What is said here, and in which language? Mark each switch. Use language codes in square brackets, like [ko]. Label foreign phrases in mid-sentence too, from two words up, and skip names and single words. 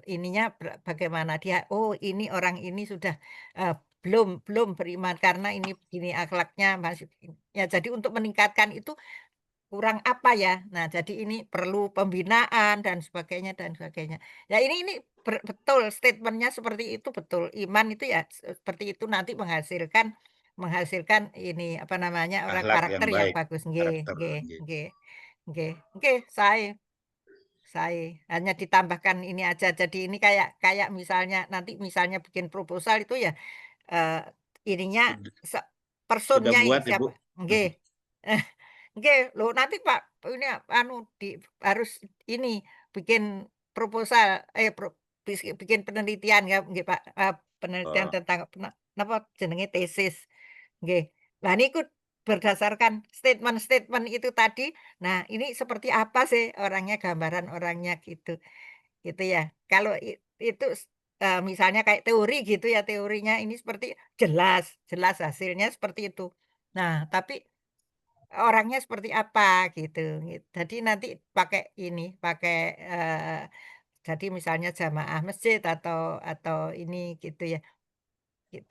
[id] Ininya bagaimana dia, oh ini orang ini sudah, belum belum beriman karena ini begini akhlaknya masih, ya jadi untuk meningkatkan itu kurang apa ya. Nah, jadi ini perlu pembinaan dan sebagainya dan sebagainya. Ya ini betul statement-nya seperti itu betul. Iman itu ya seperti itu nanti menghasilkan menghasilkan ini, apa namanya, orang Akhlak yang karakter yang baik, bagus. Nggih karakter. [jv] nggih nggih nggih. [id] Nggih, saya hanya ditambahkan ini aja. Jadi ini kayak kayak misalnya nanti misalnya bikin proposal itu ya, eee, ininya Sudah personnya buat, Ibu? siapa nggih. Nggih, loh nanti Pak, ini anu harus ini bikin proposal, bikin penelitian ya nggih Pak, penelitian Oh, tentang [jv] napa jenenge [id] tesis, nggih. Nah niku berdasarkan statement-statement itu tadi, nah ini seperti apa sih orangnya, gambaran orangnya gitu, gitu ya. Kalau itu misalnya kayak teori gitu ya, teorinya ini seperti jelas jelas hasilnya seperti itu. Nah tapi orangnya seperti apa gitu, jadi nanti pakai ini, pakai, jadi misalnya jamaah masjid atau ini gitu ya, gitu.